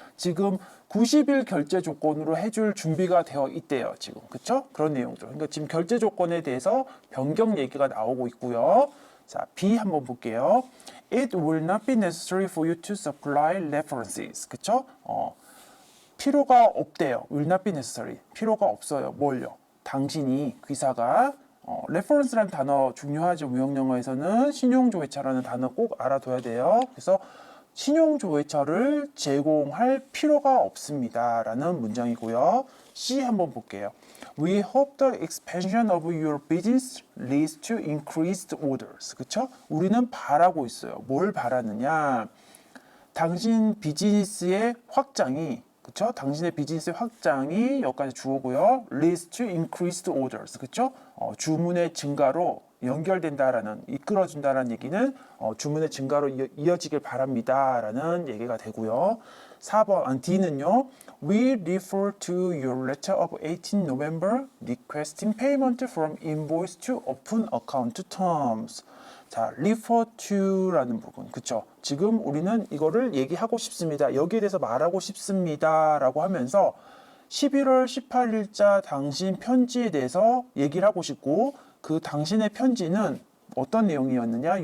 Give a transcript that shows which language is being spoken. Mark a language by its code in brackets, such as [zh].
[ko] 지금 90일 결제 조건으로 해줄 준비가 되어 있대요. 지금. 그쵸? 그런 내용들. 그러니까 지금 결제 조건에 대해서 변경 얘기가 나오고 있고요. 자, B 한번 볼게요. [en] It will not be necessary for you to supply references. [ko] 그쵸? 필요가 없대요. [en] will not be necessary. [ko] 필요가 없어요. 뭘요? 당신이, 귀사가 reference라는 단어 중요하죠. 무역영어에서는 신용조회차라는 단어 꼭 알아둬야 돼요. 그래서 신용조회차를 제공할 필요가 없습니다 라는 문장이고요. C 한번 볼게요. [en] We hope the expansion of your business leads to increased orders. [ko] 그쵸? 우리는 바라고 있어요. 뭘 바라느냐? 당신 비즈니스의 확장이, 그쵸? 당신의 비즈니스의 확장이 여기까지 주어고요. [en] leads to increased orders. [ko] 그쵸? 주문의 증가로 연결된다라는, 이끌어준다라는 얘기는 주문의 증가로 이어지길 바랍니다라는 얘기가 되고요. 4번 D는요. [en] We refer to your letter of 18 November requesting payment from invoice to open account terms. [ko] 자, refer to라는 부분, 그쵸? 지금 우리는 이거를 얘기하고 싶습니다. 여기에 대해서 말하고 싶습니다 라고 하면서 11월 18일자 당신 편지에 대해서 얘기를 하고 싶고, 그 당신의 편지는 어떤 내용이었느냐?